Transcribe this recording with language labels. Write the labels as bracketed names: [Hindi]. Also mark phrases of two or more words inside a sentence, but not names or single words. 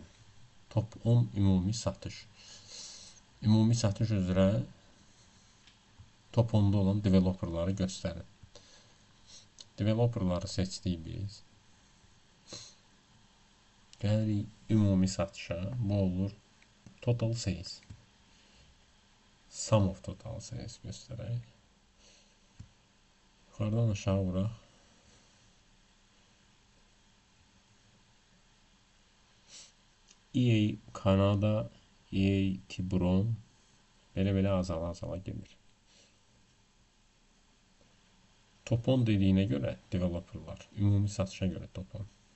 [Azerbaijani] Top 10 ümumi satış. Ümumi satış üzrə top 10'da olan developerları göstərin. Developerları seçdik biz. Gəlirik ümumi satışa. Bu olur [English] total sales. Sum of total sales göstərək. [Azerbaijani] Yuxarıdan aşağı vuraq. EA Kanada, EA Tiburon belə azala gedir. Top 10 dediyinə görə developerlar, ümumi satışa görə top 10.